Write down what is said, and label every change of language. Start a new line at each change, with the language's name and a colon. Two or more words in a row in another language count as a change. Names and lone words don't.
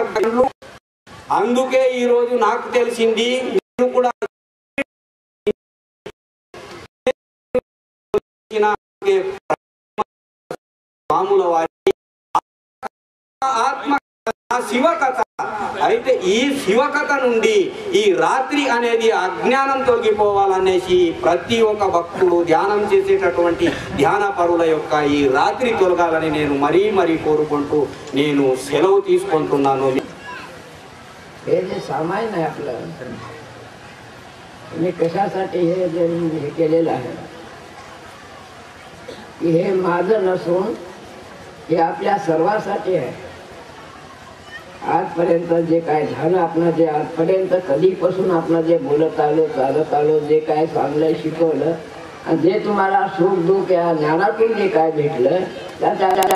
Telugu: అందుకే ఈరోజు నాకు తెలిసింది, నేను కూడా స్వాముల వారి ఆత్మ శివకథ. అయితే ఈ శివకథ నుండి ఈ రాత్రి అనేది అజ్ఞానం తొలగిపోవాలనేసి ప్రతి ఒక్క భక్తుడు ధ్యానం చేసేటటువంటి ధ్యాన పరుల యొక్క ఈ రాత్రి తొలగాలని నేను మరీ కోరుకుంటూ నేను సెలవు తీసుకుంటున్నాను.
Marathi: हे जे सामान आहे आपलं, मी कशासाठी हे केलेलं आहे की हे माझं नसून हे आपल्या सर्वांसाठी आहे. आजपर्यंत जे काय झालं, आपण जे आजपर्यंत कधीपासून आपण जे बोलत आलो, चालत आलो, जे काय चांगलं शिकवलं आणि जे तुम्हाला सुख दुःख या ज्ञानातून जे काय भेटलं, त्याच्या